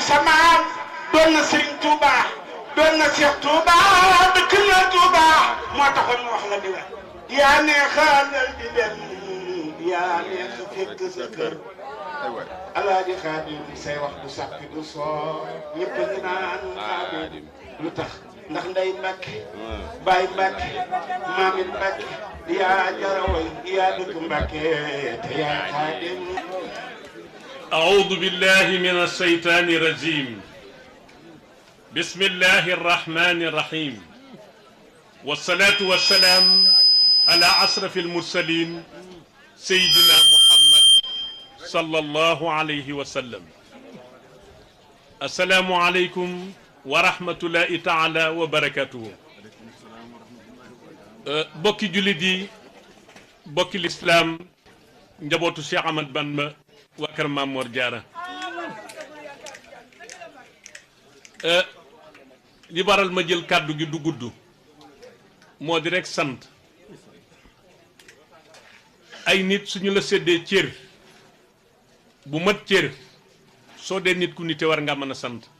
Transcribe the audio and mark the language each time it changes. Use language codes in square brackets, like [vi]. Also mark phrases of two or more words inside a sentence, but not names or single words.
[wo] samaam doon na Sëriñ Tuuba doon na Seex Tuuba dëkk na Tuuba moo taxoon mu wax la di la yaa neexalal di dem yaa neex fekk sa kër Alaaji Xaadim say wax du sàppi du soo ñëpp ngi naan Xaadim lu tax ndax nday Mbàkke baay Mbàkke maamin Mbàkke yaa jaraway yaa dëkk Mbàkke te yaa Xaadim [ar] أعوذ بالله من الشيطان الرجيم بسم الله الرحمن الرحيم والصلاة والسلام على أشرف المرسلين سيدنا محمد صلى الله عليه وسلم السلام عليكم ورحمة الله تعالى وبركاته [wo] mbokki jullit mbokki islaam njabootu Cheikh Ahmad Bamba waa kër Maam Mor Jaara li waral ma jël kàddu gi du gudd moo di rek sant ay nit suñu la séddee cër bu mat cër soo dee nit ku nite war nga mën a sant